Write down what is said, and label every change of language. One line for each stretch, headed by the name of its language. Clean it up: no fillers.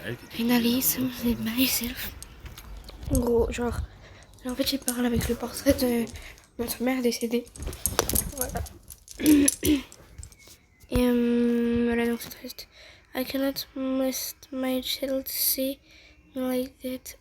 English: Finally, something myself.
French: En gros, genre. En fait, j'ai parlé avec le portrait de notre mère décédée. Voilà. Et voilà, donc c'est triste.
English: I cannot let my child see me like that.